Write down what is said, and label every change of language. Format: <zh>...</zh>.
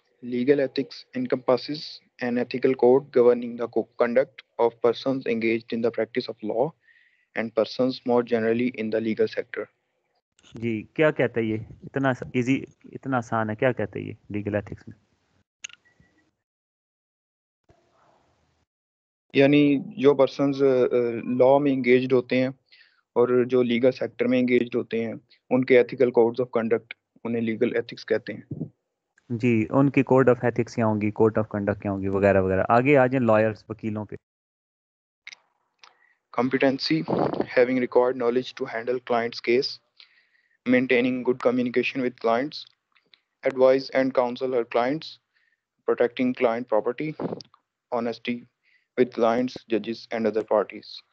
<en>Legal ethics encompasses an ethical code governing the conduct of persons engaged in the practice of law and persons more generally in the legal sector.</en> <ur>جی کیا کہتا ہے یہ؟ اتنا easy, اتنا آسان ہے، کیا کہتا ہے یہ لیگل ایتھکس میں؟ یعنی جو پرسنز لا میں انگیجڈ ہوتے ہیں اور جو لیگل سیکٹر میں انگیجڈ ہوتے ہیں، ان کے ایتھیکل کوڈز آف کنڈکٹ انہیں لیگل ایتھکس کہتے ہیں. جی ان کی کوڈ آف ایتھکس کیا ہوں گی، کوڈ آف کنڈکٹ کیا ہوں گی، وغیرہ وغیرہ. آگے آ جائیں لائرس، وکیلوں پہ.</ur> <en>Competency, having required knowledge to handle client's case, maintaining good communication with clients, advise and counsel her clients, protecting client property, honesty with clients, judges and other parties.</en>